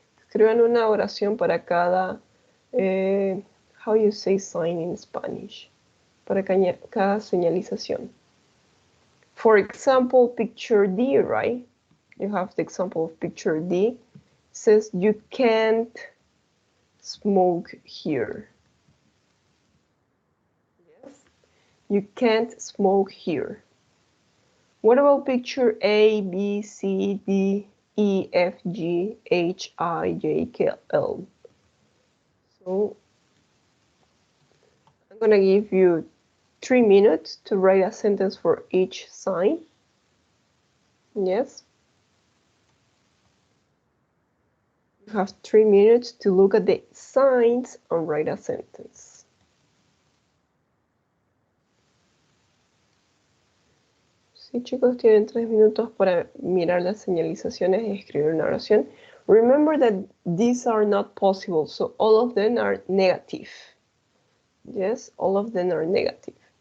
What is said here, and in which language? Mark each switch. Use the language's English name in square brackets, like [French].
[Spanish] Escriban una oración para cada, how you say sign in Spanish, para cada señalización. [English] For example, picture D, right? You have the example of picture D. It says you can't smoke here. Yes, you can't smoke here. What about picture A, B, C, D, E, F, G, H, I, J, K, L? So I'm gonna give you 3 minutes to write a sentence for each sign. Yes. You have 3 minutes to look at the signs and write a sentence. [Spanish] Sí, chicos, tienen 3 minutos para mirar las señalizaciones y escribir una oración. [English] Remember that these are not possible, so all of them are negative. Yes, all of them are negative.